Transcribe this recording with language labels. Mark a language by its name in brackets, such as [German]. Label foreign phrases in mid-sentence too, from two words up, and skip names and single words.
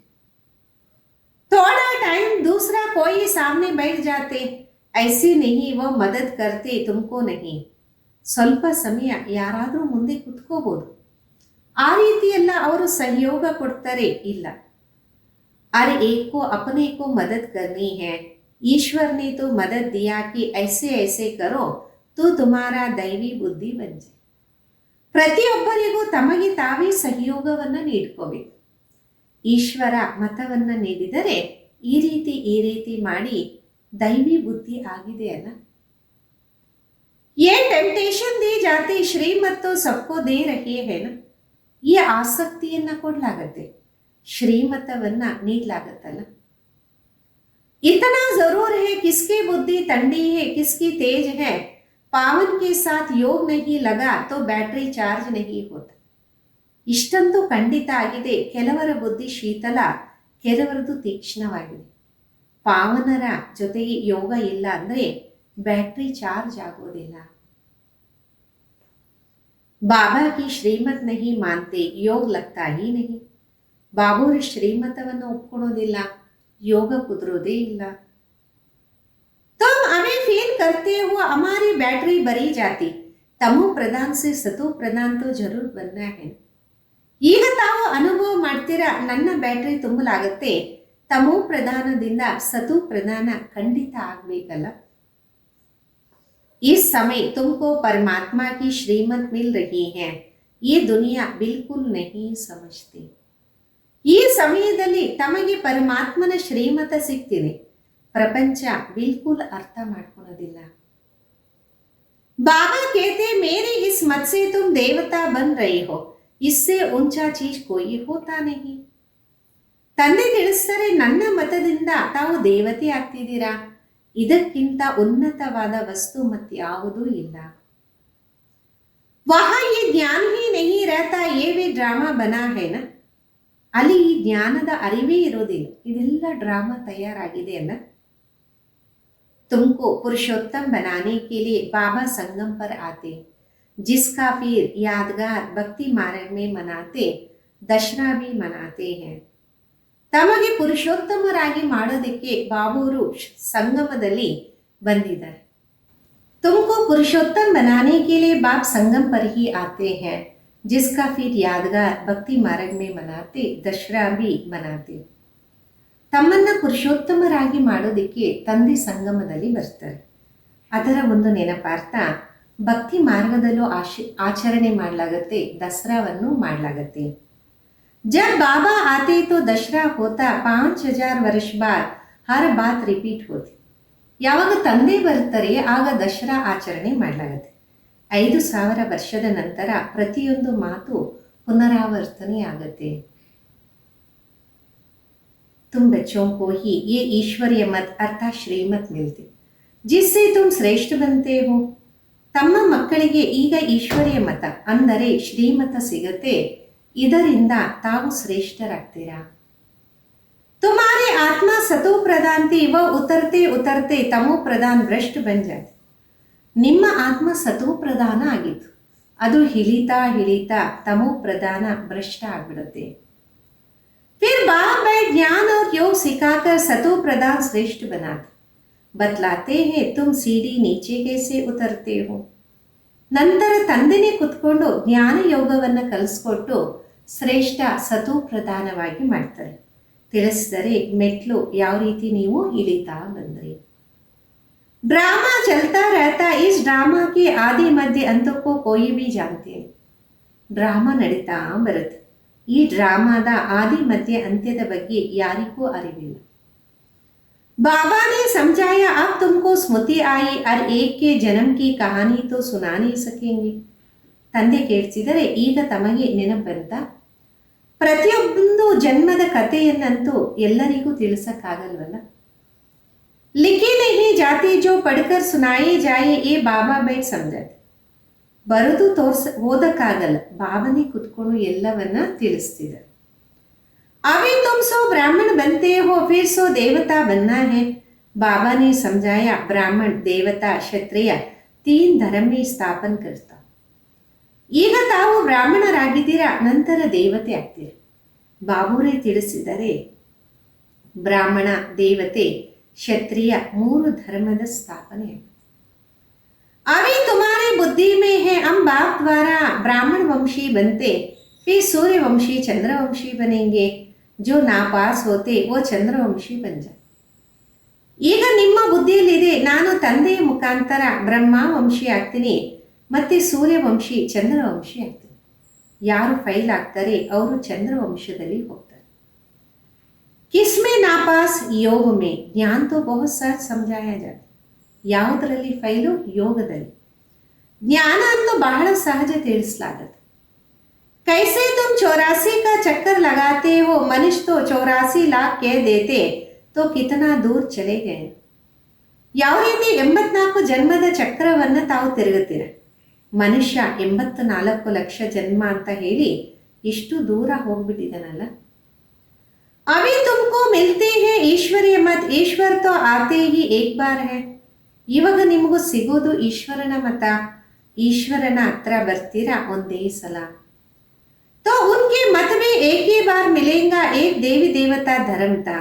[Hindi] थोड़ा टाइम दूसरा कोई सामने बैठ जाते, ऐसे नहीं वो मदद करते तुमको नहीं. [Kannada] ಸ್ವಲ್ಪ ಸಮಯ ಯಾರಾದರೂ ಮುಂದೆ ಕುತ್ಕೋಬಹುದು, ಆ ರೀತಿಯೆಲ್ಲ ಅವರು ಸಹಯೋಗ ಕೊಡ್ತಾರೆ ಇಲ್ಲ. [Hindi] अरे एक को अपने को मदद करनी है, ईश्वर ने तो मदद दिया कि ऐसे ऐसे करो तो तुम्हारा दैवी बुद्धि बन जाए. [Kannada] ಪ್ರತಿಯೊಬ್ಬರಿಗೂ ತಮಗೆ ತಾವೇ ಸಹಯೋಗವನ್ನ ನೀಡ್ಕೋಬೇಕು. ಈಶ್ವರ ಮತವನ್ನ ನೀಡಿದರೆ ಈ ರೀತಿ ಮಾಡಿ ದೈವಿ ಬುದ್ಧಿ ಆಗಿದೆ ಅಲ್ಲ. [Hindi] ये टेम्पटेशन दी जाती श्रीमत तो सबको दे रही है ना, [Kannada] ಈ ಆಸಕ್ತಿಯನ್ನ ಕೊಡಲಾಗತ್ತೆ. ಶ್ರೀಮತವನ್ನ ನೀಡಲಾಗತ್ತಲ್ಲ. [Hindi] इतना जरूर है किसकी बुद्धि ठंडी है किसकी तेज है, पावन के साथ योग नहीं लगा तो [English] battery charge [Hindi] नहीं होता. [Kannada] ಇಷ್ಟಂತೂ ಖಂಡಿತ ಆಗಿದೆ, ಕೆಲವರ ಬುದ್ಧಿ ಶೀತಲ, ಕೆಲವರದು ತೀಕ್ಷ್ಣವಾಗಿದೆ. ಪಾವನರ ಜೊತೆಗೆ ಯೋಗ ಇಲ್ಲ ಅಂದರೆ [English] battery charge [Kannada] ಆಗೋದಿಲ್ಲ. [Hindi] बाबा की श्रीमत नहीं मानते योग लगता ही नहीं. [Kannada] ಬಾಬೂರಿ ಶ್ರೀಮತವನ್ನು ಒಪ್ಕೊಳ್ಳೋದಿಲ್ಲ, ಯೋಗ ಕುದುರೋದೇ ಇಲ್ಲ. [Hindi] तुम हमें फील करते हो हमारी बैटरी भरी जाती, तमो प्रधान से सतो प्रधान तो जरूर बनना है. [Kannada] ಈಗ ತಾವು ಅನುಭವ ಮಾಡ್ತೀರಾ, ನನ್ನ ಬ್ಯಾಟ್ರಿ ತುಂಬಲಾಗತ್ತೆ, ತಮೋ ಪ್ರಧಾನದಿಂದ ಸತು ಪ್ರಧಾನ ಖಂಡಿತ ಆಗ್ಬೇಕಲ್ಲ. [Hindi] इस समय तुमको परमात्मा की श्रीमत मिल रही है, ये दुनिया बिल्कुल नहीं समझती. [Kannada] ಈ ಸಮಯದಲ್ಲಿ ತಮಗೆ ಪರಮಾತ್ಮನ ಶ್ರೀಮತ ಸಿಗ್ತಿದೆ, ಪ್ರಪಂಚ ಬಿಲ್ಕುಲ್ ಅರ್ಥ ಮಾಡ್ಕೊಳ್ಳೋದಿಲ್ಲ. [Hindi] बाबा कहते मेरे इस मत से तुम देवता बन रहे हो, इससे ऊंचा चीज कोई होता नहीं. [Kannada] ತಂದೆ ತಿಳಿಸ್ತಾರೆ, ನನ್ನ ಮತದಿಂದ ತಾವು ದೇವತೆ ಆಗ್ತಿದ್ದೀರಾ, ಇದಕ್ಕಿಂತ ಉನ್ನತವಾದ ವಸ್ತು ಮತ್ಯಾವುದೂ ಇಲ್ಲ. [Hindi] वहाँ ये ज्ञान ही नहीं रहता, ये भी ड्रामा बना है ना. [Kannada] ಅಲ್ಲಿ ಈ ಜ್ಞಾನದ ಅರಿವೇ ಇರೋದಿಲ್ಲ, ಇದೆಲ್ಲ ಡ್ರಾಮಾ ತಯಾರಾಗಿದೆ ಅಲ್ಲ. [Hindi] तुमको पुरुषोत्तम बनाने के लिए बाबा संगम पर आते, जिसका फिर यादगार भक्ति मार्ग में मनाते, दशरा भी मनाते हैं. [Kannada] ತಮಗೆ ಪುರುಷೋತ್ತಮರಾಗಿ ಮಾಡೋದಕ್ಕೆ ಬಾಬೂರು ಸಂಗಮದಲ್ಲಿ ಬಂದಿದ್ದಾರೆ. [Hindi] तुमको पुरुषोत्तम बनाने के लिए बाप संगम पर ही आते हैं, जिसका फिर यादगार भक्ति मार्ग में मनाते, दशरा भी मनाते. [Kannada] ತಮ್ಮನ್ನ ಪುರುಷೋತ್ತಮರಾಗಿ ಮಾಡೋದಕ್ಕೆ ತಂದೆ ಸಂಗಮದಲ್ಲಿ ಬರ್ತಾರೆ. ಅದರ ಒಂದು ನೆನಪಾರ್ಥ ಭಕ್ತಿ ಮಾರ್ಗದಲ್ಲೂ ಆಚರಣೆ ಮಾಡಲಾಗತ್ತೆ, ದಸರಾವನ್ನು ಮಾಡಲಾಗತ್ತೆ. [Hindi] जब बाबा आते तो दशरा होता, 5000 वर्ष बाद हर बात रिपीट होती. [Kannada] ಯಾವಾಗ ತಂದೆ ಬರ್ತಾರೆ ಆಗ ದಸರಾ ಆಚರಣೆ ಮಾಡಲಾಗತ್ತೆ. 5000 ವರ್ಷದ ನಂತರ ಪ್ರತಿಯೊಂದು ಮಾತು ಪುನರಾವರ್ತನೆ ಆಗತ್ತೆ. [Hindi] तुम बच्चों को ही ये ईश्वरीय मत अर्थात श्रीमत मिलती, जिससे तुम श्रेष्ठ बनते हो. [Kannada] ತಮ್ಮ ಮಕ್ಕಳಿಗೆ ಈಗ ಈಶ್ವರ್ಯ ಮತ ಅಂದರೆ ಶ್ರೀಮತ ಸಿಗತ್ತೆ, ಇದರಿಂದ ತಾವು ಶ್ರೇಷ್ಠರಾಗ್ತೀರಾ. [Hindi] तुम्हारी आत्मा सतो प्रधान थी, वह उतरते उतरते तमो प्रधान भ्रष्ट बन जाती. [Kannada] ನಿಮ್ಮ ಆತ್ಮ ಸತೋ ಪ್ರಧಾನ ಆಗಿತ್ತು, ಅದು ಹಿಳಿತಾ ಹಿಳಿತಾ ತಮೋ ಪ್ರಧಾನ ಭ್ರಷ್ಟ ಆಗ್ಬಿಡುತ್ತೆ. [Hindi] फिर बाप ज्ञान और योग सिखाकर सतो प्रधान श्रेष्ठ बनाते, बतलाते हैं तुम सीढ़ी नीचे कैसे उतरते हो. [Kannada] ನಂತರ ತಂದೆನೇ ಕುತ್ಕೊಂಡು ಜ್ಞಾನ ಯೋಗವನ್ನು ಕಲಿಸ್ಕೊಟ್ಟು ಶ್ರೇಷ್ಠ ಸತೋ ಪ್ರಧಾನವಾಗಿ ಮಾಡ್ತಾರೆ. ತಿಳಿಸಿದರೆ ಮೆಟ್ಲು ಯಾವ ರೀತಿ ನೀವು ಇಳಿತಾ ಬಂದ್ರಿ. [Hindi] ड्रामा चलता रहता, इस ड्रामा के आदि मध्य अंत को कोई भी जानते नहीं. [Kannada] ಡ್ರಾಮಾ ನಡೀತಾ ಬರುತ್ತೆ, ಈ ಡ್ರಾಮಾದ ಆದಿ ಮಧ್ಯ ಅಂತ್ಯದ ಬಗ್ಗೆ ಯಾರಿಗೂ ಅರಿವಿಲ್ಲ. [Hindi] बाबा ने समझाया अब तुमको स्मृति आई, हर एक के जन्म की कहानी तो सुना नहीं सकेंगे. [Kannada] ತಂದೆ ಕೇಳಿಸಿದರೆ ಈಗ ತಮಗೆ ನೆನಪಂತ, ಪ್ರತಿಯೊಂದು ಜನ್ಮದ ಕಥೆಯನ್ನಂತೂ ಎಲ್ಲರಿಗೂ ತಿಳಿಸಕ್ಕಾಗಲ್ವಲ್ಲ. [Hindi] लिखी नहीं जाती जो पढ़कर सुनाए जाए, ये बाबा बैठ समझाते. [Kannada] ಬರೆದು ಓದಕ್ಕಾಗಲ್ಲ, ಬಾಬನೇ ಕುತ್ಕೊಂಡು ಎಲ್ಲವನ್ನ ತಿಳಿಸ್ತಿದ್ದಾರೆ. [Hindi] अभी तुम सो ब्राह्मण बनते हो, फिर सो देवता बनना है. बाबा ने समझाया ब्राह्मण देवता क्षत्रिय 3 धर्म में स्थापन करता. [Kannada] ಈಗ ತಾವು ಬ್ರಾಹ್ಮಣರಾಗಿದ್ದೀರಾ, ನಂತರ ದೇವತೆ ಆಗ್ತೀರಾ. ಬಾಬೂರೇ ತಿಳಿಸಿದರೆ ಬ್ರಾಹ್ಮಣ, ದೇವತೆ, ಕ್ಷತ್ರಿಯ 3 ಧರ್ಮದ ಸ್ಥಾಪನೆ. [Hindi] अभी तुम्हारी बुद्धि में है हम बाप द्वारा ब्राह्मण वंशी बनते, फिर सूर्यवंशी चंद्रवंशी बनेंगे. जो नापास होते वो चंद्रवंशी बन जाए. [Kannada] ಈಗ ನಿಮ್ಮ ಬುದ್ಧಿಯಲ್ಲಿದೆ, ನಾನು ತಂದೆಯ ಮುಖಾಂತರ ಬ್ರಹ್ಮ ವಂಶಿ ಆಗ್ತೀನಿ, ಮತ್ತೆ ಸೂರ್ಯವಂಶಿ ಚಂದ್ರವಂಶಿ ಆಗ್ತೀನಿ. ಯಾರು ಫೈಲ್ ಆಗ್ತಾರೆ ಅವರು ಚಂದ್ರವಂಶದಲ್ಲಿ ಹೋಗ್ತಾರೆ. [Hindi] किसमें नापास योग में, ज्ञान तो बहुत सहज समझाया जाता. [Kannada] ಯಾವುದರಲ್ಲಿ ಫೈಲು? ಯೋಗದಲ್ಲಿ. ಜ್ಞಾನ ಅಂತೂ ಬಹಳ ಸಹಜ ತಿಳಿಸಲಾಗತ್ತೆ. [Hindi] कैसे तुम 84 का चक्कर लगाते हो, मनुष्य तो 84 लाख कह देते तो कितना दूर चले गए. [Kannada] ಯಾವ ರೀತಿ 84 ಜನ್ಮದ ಚಕ್ರವನ್ನು ತಾವು ತಿರುಗುತ್ತೀರ. ಮನುಷ್ಯ 84 ಲಕ್ಷ ಜನ್ಮ ಅಂತ ಹೇಳಿ ಇಷ್ಟು ದೂರ ಹೋಗ್ಬಿಟ್ಟಿದ್ದಾನಲ್ಲ. [Hindi] अभी तुमको मिलते हैं ईश्वरीय मत, ईश्वर तो आते ही एक बार है. [Kannada] ಇವಾಗ ನಿಮಗೂ ಸಿಗೋದು ಈಶ್ವರನ ಮತ. ಈಶ್ವರನ ಹತ್ರ ಬರ್ತೀರಾ ಒಂದೇ ಸಲ. [Hindi] तो उनके मत में एक ही बार मिलेगा एक देवी देवता धर्म था.